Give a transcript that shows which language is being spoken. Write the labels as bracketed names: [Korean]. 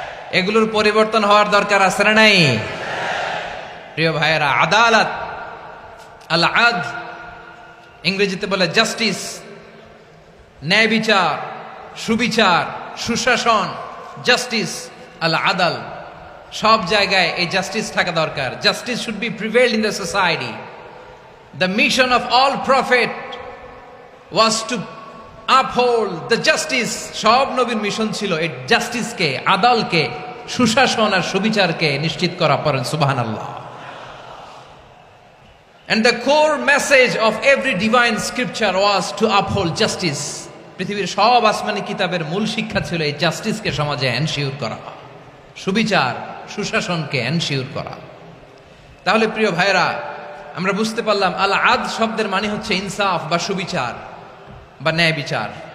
[Bangla] এগুলোর পরিবর্তন হওয়ার দরকার আছে না নাই? প্রিয় ভাইয়েরা, আদালত, আল আদল, ইংরেজিতে বলে জাস্টিস, ন্যায় বিচার, সুবিচার, সুশাসন, জাস্টিস, আল আদাল, সব জায়গায় এই জাস্টিস থাকা দরকার। [English] Justice should be prevailed in the society. The mission of all prophet was to uphold the justice. [Bangla] সব নবীর মিশন ছিল এই জাস্টিসকে, আদালকে, সুশাসন আর সুবিচারকে নিশ্চিত করা। পড়েন সুবহানাল্লাহ। [English] And the core message of every divine scripture was to uphold justice. [Bangla] পৃথিবীর সব আসমানি কিতাবের মূল শিক্ষা ছিল এই জাস্টিসকে সমাজে এনশিওর করা, সুবিচার, সুশাসনকে এনশিওর করা। তাহলে প্রিয় ভাইরা, আমরা বুঝতে পারলাম আল আদ শব্দের মানে হচ্ছে ইনসাফ বা সুবিচার বা ন্যায় বিচার।